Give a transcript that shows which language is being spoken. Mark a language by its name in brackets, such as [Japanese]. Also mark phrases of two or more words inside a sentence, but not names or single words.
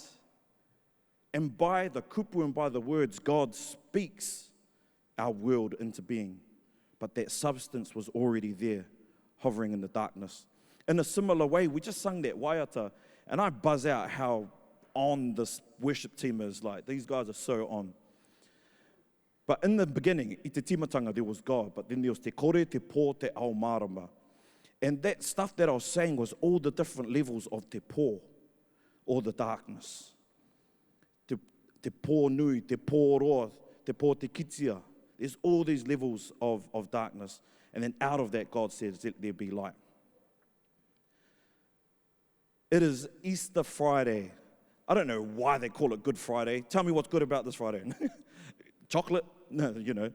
[English] And by the kupu and by the words, God speaks our world into being. But that substance was already there, hovering in the darkness. In a similar way, we just sung that waiata, and I buzz out how on this worship team is. Like, these guys are so on. But in the beginning, [Māori] i te timatanga, [English] there was God, but then there was [Māori] te kore, te pō, te ao marama. [English] And that stuff that I was saying was all the different levels of [Māori] te pō, [English] or the darkness. [Māori] Te pō nui, te pō roa, te pō te kitia. [English] There's all these levels of darkness. And then out of that, God says, let there be light. It is Easter Friday. I don't know why they call it Good Friday. Tell me what's good about this Friday. chocolate, no, you know.